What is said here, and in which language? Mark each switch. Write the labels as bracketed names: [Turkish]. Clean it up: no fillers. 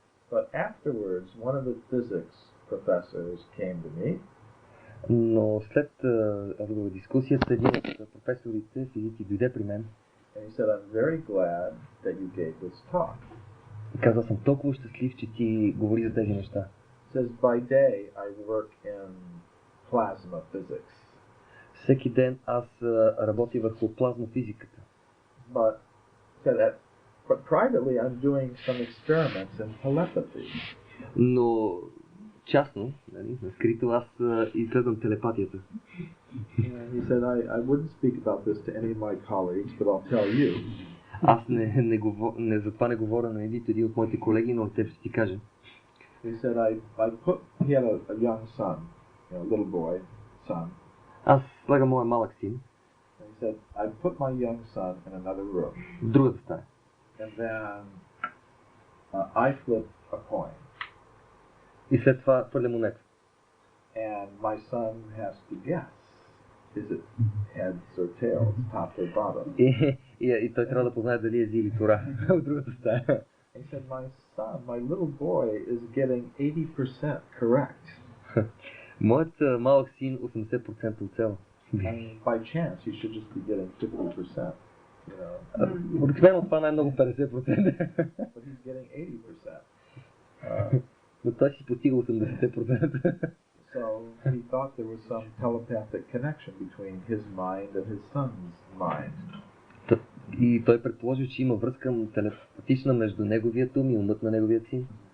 [English] But afterwards, one of the physics professors came to me. [Bulgarian] Но след дискусията, един от професорите физици дойде при мен. [English] And he said, I'm very glad that you gave this talk. [Bulgarian] И каза, съм толкова щастлив, че ти говори за тези неща. [English] He says, by day I work in plasma physics. [Bulgarian] Всеки ден аз работя върху плазмофизиката. [English] But privately I'm doing some experiments in telepathy. [Bulgarian] Но частно, скрито, аз изследвам телепатията. [English] He said, I wouldn't speak about this to any of my colleagues, but I'll tell you. [Bulgarian] Аз затова не говоря на един от моите колеги, но те ще ти кажа. [English] He said, he had a young son, a little boy, son. [Bulgarian] Аз слагам моя малък син. [English] And he said, I put my young son in another room. [Bulgarian] В другата стая. [English] And then I flip a coin. [Bulgarian] И след това хвърля монета. [English] And my son has to guess. Is it heads or tails, top or bottom? [Bulgarian] И той трябва да познае дали е зи или тора. В другата стая. [English] He said, my little boy is getting 80% correct. [Bulgarian] Моят малък син 80% оцеля. [English] And by chance, he should just be getting 50%. [Bulgarian] Обикновено това най-много 50%. [English] But he's getting 80%. [Bulgarian] Но той си постига 80%. [English] So he thought there was some telepathic connection between his mind and his son's mind. [Bulgarian] И той предположи, че има връзка телепатична между неговият ум и умът на неговият син.